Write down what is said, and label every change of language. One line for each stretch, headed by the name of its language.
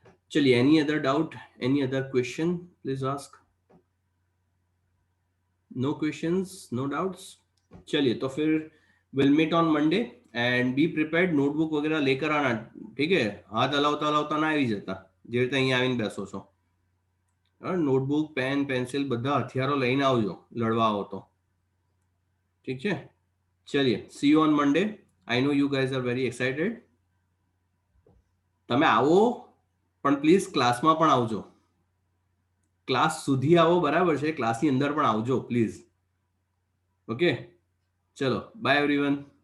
English: चलिए, any other doubt, any other question, please ask. No questions, no doubts.
Hindi: चलिए, तो फिर
English: will meet on Monday and be prepared, notebook
Hindi: वगैरह लेकर आना, ठीक है?
Gujarati: हाथ हलावता हलावता ना આવી જતા, જે રીતે અહીંયા આવીને બેસો છો। નોટબુક, પેન, પેન્સિલ બધા હથિયારો લઈને આવજો, લડવા આવો તો, ઠીક છે?
English: ચલિए, see you on Monday. I know you guys are very excited.
Gujarati: તમે આવો, પણ પ્લીઝ ક્લાસમાં પણ આવજો, ક્લાસ સુધી આવો, બરાબર છે? ક્લાસની અંદર પણ આવજો પ્લીઝ। ઓકે, ચલો, બાય એવરીવન।